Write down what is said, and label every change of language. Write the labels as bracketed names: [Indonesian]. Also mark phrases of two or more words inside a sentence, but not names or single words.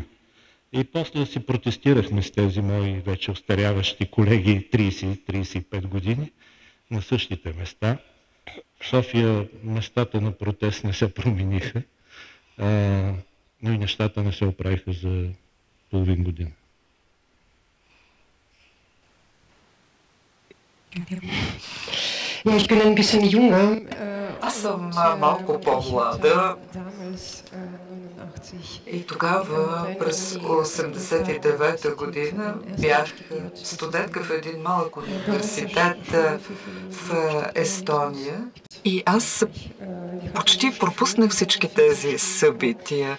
[Bulgarian] И после си протестирахме с тези мои вече остаряващи колеги 30-35 години на същите места. В София местата на протест не се промениха, но и нещата не се оправиха за половин година. [German] Ja, ich bin ein bisschen jünger. [Bulgarian] Аз съм малко по-млада и тогава през 1989 година бях студентка в един малък университет в Естония и аз почти пропуснах всички тези събития.